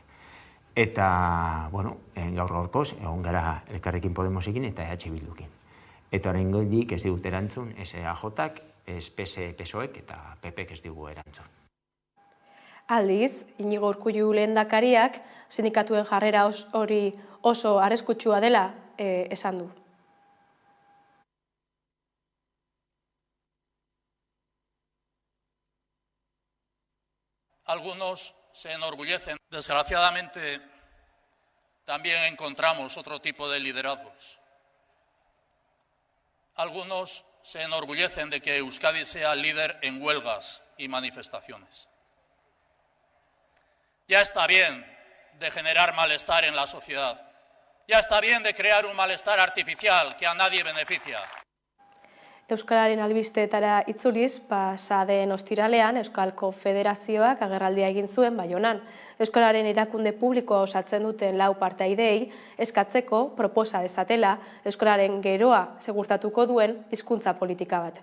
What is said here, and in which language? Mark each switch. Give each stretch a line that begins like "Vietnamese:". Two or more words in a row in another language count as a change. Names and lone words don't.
Basque: Eta, gaur gaurkoz, egon gara Elkarrekin Podemosekin eta EH Bildukin. Eta oraingotik ez digut erantzun, ez EAJak, ez PSOek eta PPek ez digu erantzun. Aldiz, Iñigo Urkullu lehendakariak sindikatuen jarrera hori oso arriskutsua dela esan du.
Spanish: Algunos se enorgullecen. Desgraciadamente, también encontramos otro tipo de liderazgos. Algunos se enorgullecen de que Euskadi sea líder en huelgas y manifestaciones. Ya está bien de generar malestar en la sociedad. Ya está bien de crear un malestar artificial que a nadie beneficia.
Basque: Euskararen albisteetara itzuliz, pasa den ostiralean Euskal Konfederazioak agerraldia egin zuen Baionan. Euskararen erakunde publikoa osatzen duten 4 partaideei eskatzeko proposa dezatela Euskararen geroa segurtatuko duen hizkuntza politika bat.